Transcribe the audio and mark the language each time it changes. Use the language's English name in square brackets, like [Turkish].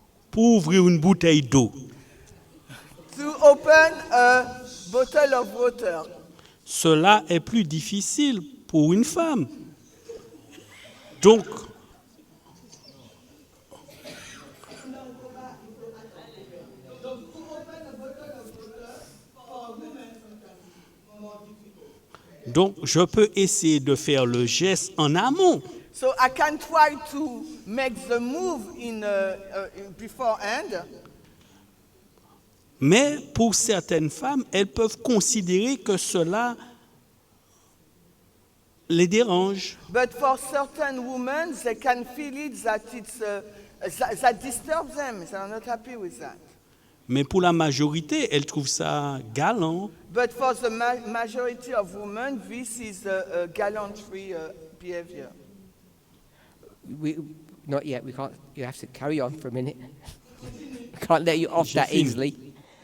[French] Pour ouvrir une bouteille d'eau, [English] To open a bottle of water. [French] cela est plus difficile pour une femme. Donc, je peux essayer de faire le geste en amont. [English] So I can try to make the move in beforehand. [French] Mais pour certaines femmes, elles peuvent considérer que cela les dérange. [English] But for certain women, they can feel it that that disturbs them. They are not happy with that. [French] Mais pour la majorité, elles trouvent ça galant. [English] But for the majority of women, this is a gallantry behavior. Not yet. We can't. You have to carry on for a minute. Can't let you off that easily.